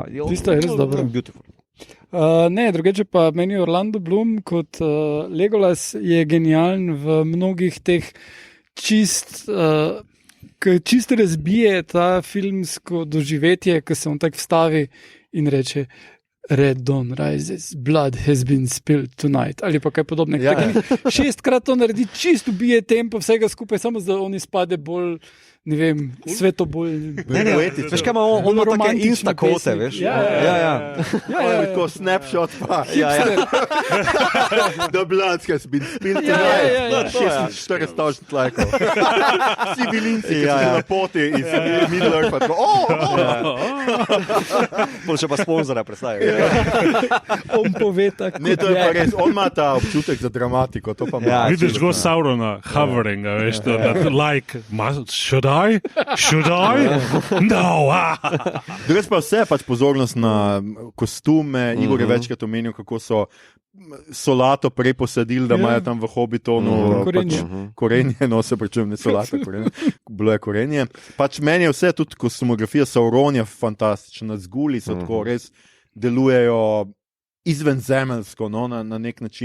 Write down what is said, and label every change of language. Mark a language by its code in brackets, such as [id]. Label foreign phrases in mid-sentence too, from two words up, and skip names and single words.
[sl] Tisto je res dobro. Beautiful. Ne, drugače pa meni Orlando Bloom kot Legolas je genijalen v mnogih teh čist razbije ta filmsko doživetje, ko se on tak vstavi in reče [en] Red Dawn rises, blood has been spilled tonight, [sl] ali pa kaj podobnega. Šestkrat to naredi, čist ubije tempo vsega skupaj, samo da on izpade bolj, ne vem, sveto bolj... Veš kaj ima on ima take instakote, veš? Ja. Tako snapshot pa. [en] The blood has been spilled tonight. [sl] 46,000 lajkov. Vsi bilinci, ki so na poti iz Middle-earth, pa Pol še pa sponzora predstavljajo. On pove tako. Ne, to je pa res, on ima ta občutek za dramatiko, to pa ima. Vidiš go Saurona, hoveringa, veš, [en] like, should I? [sl] No! Drugač pa vse pač pozornost na kostume, Igor je večkrat omenil, kako so solato prej posadili, da imajo tam v Hobbitonu korenje, no se pričujem, ne solato, korenje, bilo je korenje. Pač meni je vse, tudi kostumografija Sauronja fantastična, zguli so tako res delujejo izvenzemeljsko, no, na nek način.